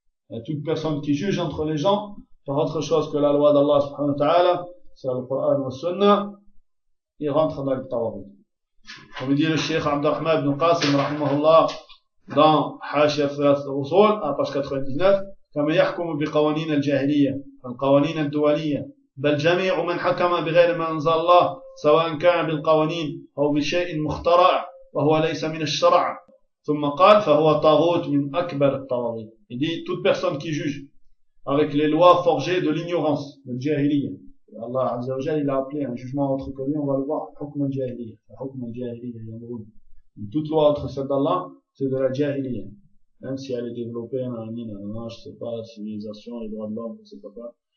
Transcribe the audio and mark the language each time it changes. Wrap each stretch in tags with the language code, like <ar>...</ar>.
<fr>Et toute personne qui juge entre les gens par autre chose que la loi d'Allah, subhanahu wa ta'ala, c'est le Coran et le Sunna, il rentre dans le tarot. Comme dit le Cheikh Abd Rahman ibn Qasim, rahmahullah, dans Hachia Thalath al-Usul, à page 99,</fr> <ar>كما يحكم بقوانين الجاهلية القوانين الدولية بل جميع من حكم بغير ما أنزل الله سواء كان بالقوانين أو بشيء مخترع وهو ليس من الشرع ثم قال فهو طاغوت من أكبر الطواغيت.</ar> <fr>Il dit toute personne qui juge avec les lois forgées de l'ignorance de الجاهلية. Allah Azza wa Jal il a appelé un jugement autre que lui, on va le voir, حكم الجاهلية.</fr> <ar>حكم الجاهلية يمرون.</ar> <fr>Toute loi autre celle d'Allah, c'est de la جاهلية. Même si elle est développée, non, je sais pas, la civilisation, les droits de l'homme, je sais pas quoi.</fr>